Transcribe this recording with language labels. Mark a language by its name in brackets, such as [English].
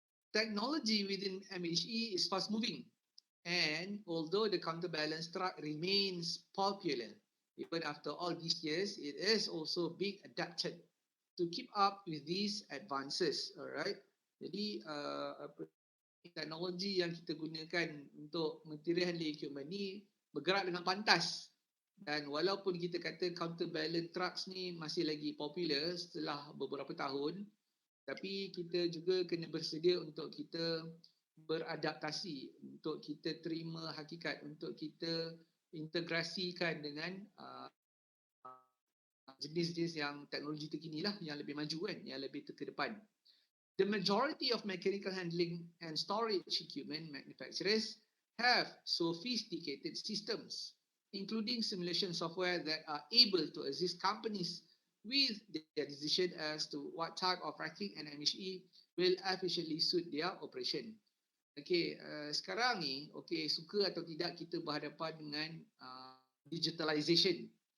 [English] Technology within MHE is fast moving, and although the counterbalance truck remains popular, even after all these years, it is also being adapted to keep up with these advances. Alright, [Malay] jadi teknologi yang kita gunakan untuk material handling equipment ni bergerak dengan pantas. Dan walaupun kita kata counterbalance trucks ni masih lagi popular setelah beberapa tahun, tapi kita juga kena bersedia untuk kita beradaptasi, untuk kita terima hakikat, untuk kita integrasikan dengan jenis-jenis yang teknologi terkini lah, yang lebih maju kan, yang lebih ke depan. [English] The majority of mechanical handling and storage equipment manufacturers have sophisticated systems, including simulation software that are able to assist companies with their decision as to what type of racking and MHE will efficiently suit their operation. [Malay] Okay, sekarang ni, okay, suka atau tidak kita berhadapan dengan digitalization.